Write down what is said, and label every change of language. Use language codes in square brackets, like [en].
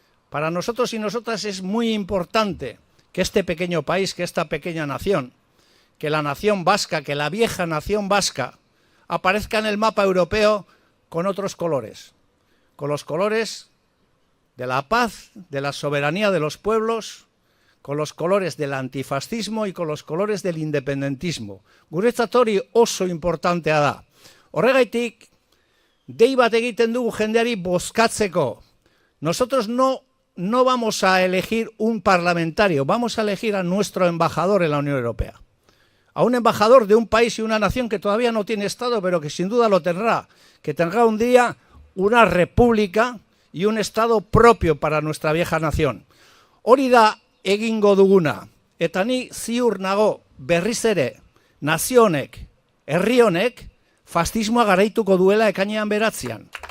[es] Para nosotros y nosotras es muy importante que este pequeño país, que esta pequeña nación, que la nación vasca, que la vieja nación vasca, aparezca en el mapa europeo con otros colores, con los colores de la paz, de la soberanía de los pueblos, con los colores del antifascismo y con los colores del independentismo. [eu] Guretzat hori oso importantea da. Horregaitik, dei bat egiten dugu jendeari bozkatzeko. [es] Nosotros no vamos a elegir un parlamentario, vamos a elegir a nuestro embajador en la Unión Europea. A un embajador de un país y una nación que todavía no tiene Estado, pero que sin duda lo tendrá, que tendrá un día una república y un Estado propio para nuestra vieja nación. [eu] Hori da egingo duguna, eta ni ziur nago berriz ere nazio honek, herri honek, fascismoa garaituko duela ekainean 9.